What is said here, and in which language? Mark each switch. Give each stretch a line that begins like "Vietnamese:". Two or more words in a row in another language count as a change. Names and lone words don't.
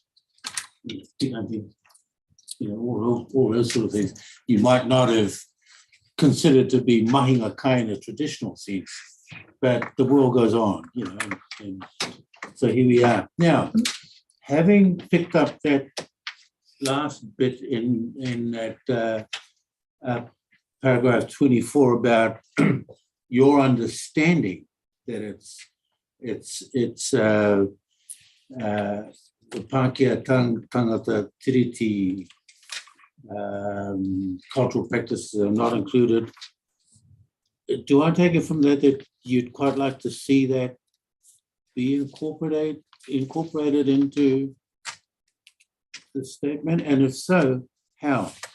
English: I think, all those sort of things you might not have considered to be
Māori: Mahinga Kai
English: in a traditional sense, but the world goes on, and so here we are. Now, having picked up that last bit in that paragraph 24 about your understanding that it's the
Māori: Pākehā tangata tiriti
English: cultural practices are not included. Do I take it from that you'd quite like to see that be incorporated into the statement? And if so, how?